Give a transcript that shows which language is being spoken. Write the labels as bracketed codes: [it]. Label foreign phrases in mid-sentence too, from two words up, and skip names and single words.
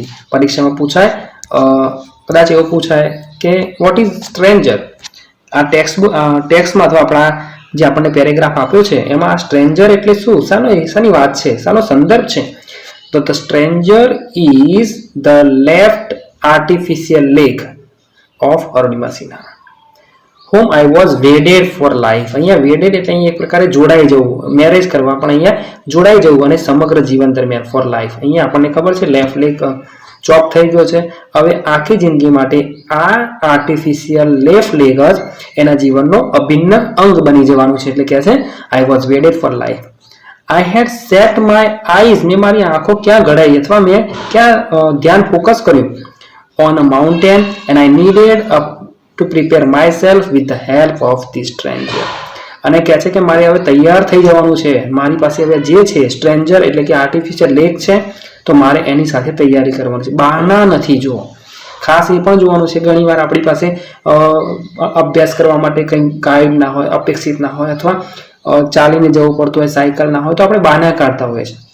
[gu] પરીક્ષામાં પૂછાય, કદાચ એવું પૂછાય કે [en] what is stranger. [gu] આ ટેક્સ્ટમાં અથવા આપણા જે આપણને પેરેગ્રાફ આપ્યો છે એમાં આ સ્ટ્રેન્જર એટલે શું, શાની વાત છે, શાનો સંદર્ભ છે? [en] તો the stranger is the left artificial leg of Arunima Sinha whom I was wedded for life. [gu] અહીંયા wedded એટલે અહીંયા એક પ્રકારે જોડાઈ જવું, મેરેજ કરવા, પણ અહીંયા જોડાઈ જવું અને સમગ્ર જીવન દરમિયાન [en] for life. [gu] અહીંયા આપણને ખબર છે [en] left leg chop [gu] થઈ ગયો છે. હવે આખી જિંદગી માટે આ [en] artificial left leg [gu] જ એના જીવનનો અભિન્ન અંગ બની જવાનું છે. એટલે કહે છે [en] I was wedded for life. I had set my eyes, [gu] મેં મારી આંખો ક્યાં ગળાઈ અથવા મેં ક્યાં ધ્યાન ફોકસ કર્યું [en] on a mountain and I needed to prepare myself with the help of this stranger. [gu] અને કહે છે કે મારે હવે તૈયાર થઈ જવાનું છે, મારી પાસે હવે જે છે સ્ટ્રેન્જર એટલે કે [en] artificial leg [gu] છે, તો મારે એની સાથે તૈયારી કરવાની છે, બહાના નથી. જો ખાસ એ પણ જોવાનું છે ઘણીવાર આપણી પાસે અભ્યાસ કરવા માટે કંઈ ગાઈડ ના હોય, અપેક્ષિત ના હોય, અથવા ચાલીને જવું પડતું હોય, સાયકલ ના હોય, તો આપણે બહાના કાઢતા હોઈએ છીએ.